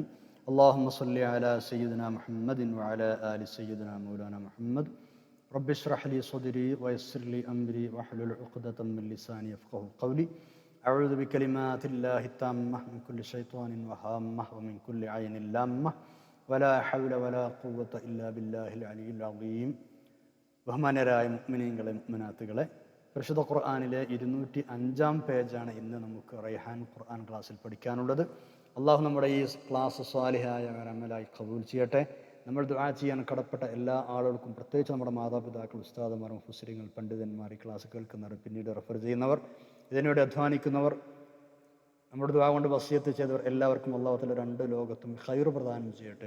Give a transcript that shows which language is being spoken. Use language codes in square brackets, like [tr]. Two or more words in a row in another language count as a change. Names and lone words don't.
[ar] اللهم صل على سيدنا محمد وعلى آل سيدنا مولانا محمد. رب اشرح لي صدري ويسر لي أمري واحلل عقدة من لساني يفقهوا قولي. أعوذ بكلمات الله التامة من كل شيطان وهامة ومن كل عين لامة ولا حول ولا قوة إلا بالله العلي العظيم. [ml] ബഹുമാന്യരായ മുഅ്മിനീങ്ങളെ മുഅ്മിനാത്തുകളെ, പരിശുദ്ധ ഖുർആനിലെ 205 പേജാണ് ഇന്ന് നമുക്ക് റൈഹാൻ ഖുർആൻ ക്ലാസ്സിൽ പഠിക്കാനുള്ളത്. അള്ളാഹു നമ്മുടെ ഈ ക്ലാസ് സ്വാലിഹായ അമലായി ഖബൂൽ ചെയ്യട്ടെ. നമ്മൾ ദുആ ചെയ്യാൻ കടപ്പെട്ട എല്ലാ ആളുകൾക്കും, പ്രത്യേകിച്ച് നമ്മുടെ മാതാപിതാക്കൾ, ഉസ്താദുമാർ, മുഫസ്സിറുകൾ, പണ്ഡിതന്മാർ, ഈ ക്ലാസ് കേൾക്കുന്നവർ, പിന്നീട് റെഫർ ചെയ്യുന്നവർ, ഇതിനുവേണ്ടി അധ്വാനിക്കുന്നവർ, നമ്മുടെ ദുആ കൊണ്ട് വസിയത്ത് ചെയ്തവർ, എല്ലാവർക്കും അല്ലാഹു തആല രണ്ട് ലോകത്തും ഖൈർ പ്രദാനം ചെയ്യട്ടെ.